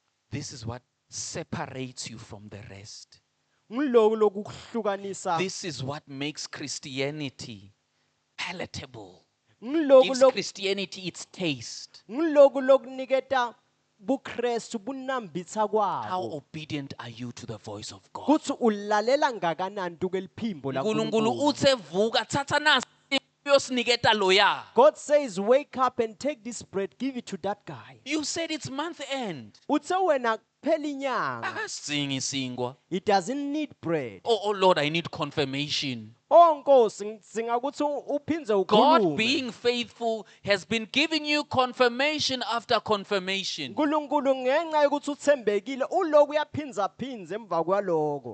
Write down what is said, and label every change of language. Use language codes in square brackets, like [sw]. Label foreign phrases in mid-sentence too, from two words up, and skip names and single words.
[en] This is what separates you from the rest. [ss] Ngiloku lokuhlukanisa. [en] This is what makes Christianity palatable. [ss] Ngiloku [en] Gives [ss] loku [en] Christianity its taste. [ss] ngiloku lokuniketa buKristu bunambitha [en] How [ss] kwabo. [en] obedient are you to the voice of God? [ss] Kuthi ulalela ngakanani kuliphimbo uNkulunkulu laNkulunkulu. uthe vuka thatha nasi uyosiniketa loya. [en] God says, wake up and take this bread, give it to that guy. You said it's month end. [ss] Uthe wena kuphela inyanga. Akasingi singwa. [en] He doesn't need bread. Oh Lord, I need confirmation. [ss] Oh Nkosi ngidzinga ukuthi uphindze [en] God [ss] ukhulume. [en] being faithful has been giving you confirmation after confirmation. [ss] uNkulunkulu ngenxa yokuthi uthembekile uloku uyaphindza phindza emva kwaloko.